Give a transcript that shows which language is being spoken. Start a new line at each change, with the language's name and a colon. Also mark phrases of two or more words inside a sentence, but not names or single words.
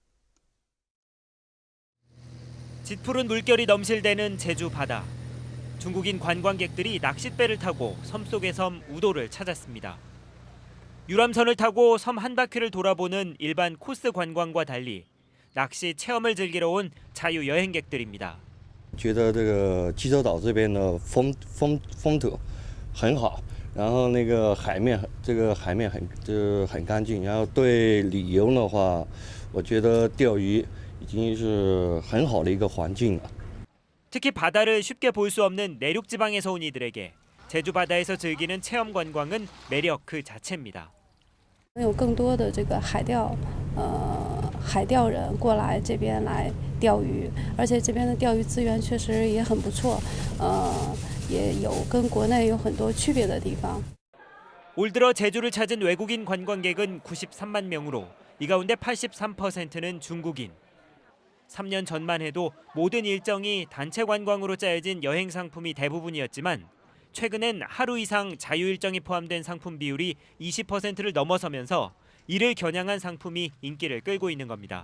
Korean: 짙푸른 물결이 넘실대는 제주 바다. 중국인 관광객들이 낚싯배를 타고 섬 속의 섬 우도를 찾았습니다. 유람선을 타고 섬 한 바퀴를 돌아보는 일반 코스 관광과 달리 낚시 체험을 즐기러 온 자유 여행객들입니다.
Chinese: 觉得这个济州岛这边的风土很好，然后那个海面很干净，然后对旅游的话，我觉得钓鱼已经是很好的一个环境了。
Korean: 특히 바다를 쉽게 볼 수 없는 내륙 지방에서 온 이들에게 제주 바다에서 즐기는 체험 관광은 매력 그 자체입니다.
Chinese: 有更多的这个海钓人过来这边来钓鱼，而且这边的钓鱼资源确实也很不错，也有跟国内有很多区别的地方。
Korean: 올 들어 제주를 찾은 외국인 관광객은 93만 명으로 이 가운데 83%는 중국인. 3년 전만 해도 모든 일정이 단체 관광으로 짜여진 여행 상품이 대부분이었지만 최근엔 하루 이상 자유 일정이 포함된 상품 비율이 20%를 넘어서면서 이를 겨냥한 상품이 인기를 끌고 있는 겁니다.